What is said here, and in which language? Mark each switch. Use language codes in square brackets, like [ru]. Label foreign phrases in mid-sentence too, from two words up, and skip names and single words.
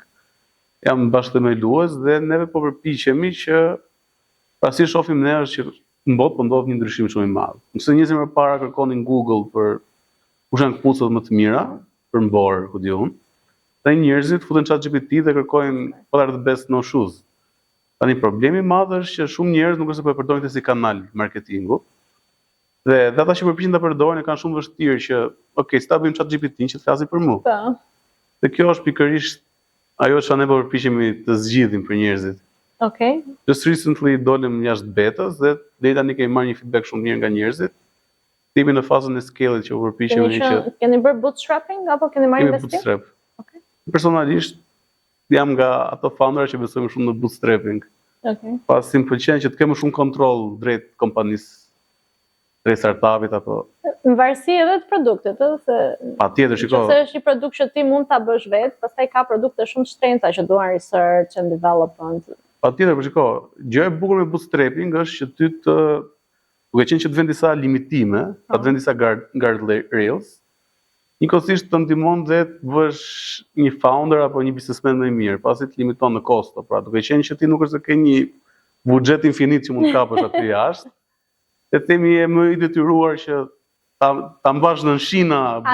[sq] Jam bashkëthemelues dhe neve po përpiqemi që pra si shohim ne është që në botë po ndodh një ndryshim shumë i madh. Nëse njerëzit më parë kërkonin Google për kush janë kputucët më të mira për mbor, ku diun, tani njerëzit futen ChatGPT dhe kërkojnë [en] what are the best no shoes. [sq] Tani problemi i madh është që shumë njerëz nuk është se po e përdorin këtë si kanal marketingu. Dhe ata që përpiqen ta përdorin kanë shumë vështirë që okay, si ta bëjmë ChatGPT që të flasi për mua. Po. Dhe kjo është pikërisht ajo që ne po përpiqemi të zgjidhim për njerëzit. Okay. [en] Just recently [sq] dolëm jashtë betës dhe deri tani kemi marrë një feedback shumë mirë nga njerëzit. Jemi në fazën e scale-it që u përpiqemi që keni bërë bootstrapping apo keni marrë investim? Bootstrap. Okay. Personalisht jam nga ato foundera që besojmë shumë në bootstrapping. Okay. Pasi më pëlqen që të kemë shumë kontroll drejt kompanisë, drejt startupit apo. Në varësi edhe të produktit, ëh, se Patjetër, shiko. nëse është një produkt që ti mund ta bësh vetë, pastaj ka produkte shumë të shtrenjta që duan [en] research and development. [sq] Patjetër, por shiko, gjëja e bukur me bootstrapping është që ty duke qenë që të vend disa limitime, të vend disa guardrails, njëkohësisht të ndihmon dhe të bësh një founder apo një businessman më i mirë, pasi të limiton në kosto. Pra, duke qenë që ti nuk është se ke një buxhet infinit që mund të kapësh aty jashtë, e themi e më i detyruar që ta mbash në shina buxhetin.